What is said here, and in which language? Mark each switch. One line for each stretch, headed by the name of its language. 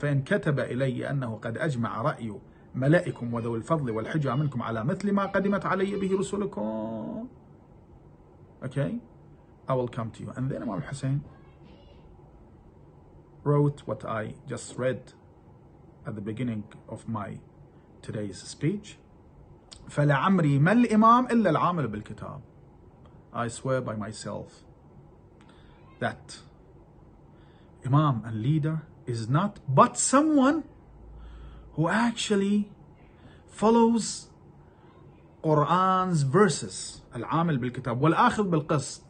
Arabic: فإن كتب إلي أنه قد أجمع رأي ملائكم وذوي الفضل والحجة منكم على مثل ما قدمت علي به رسلكم.
English: Okay, I will come to you. And then Imam Hussein wrote what I just read at the beginning of my today's speech.
Arabic: فلعمري ما الإمام إلا العامل بالكتاب.
English: I swear by myself that Imam and leader is not but someone who actually follows Quran's verses.
Arabic: العامل بالكتاب والآخذ بالقسط.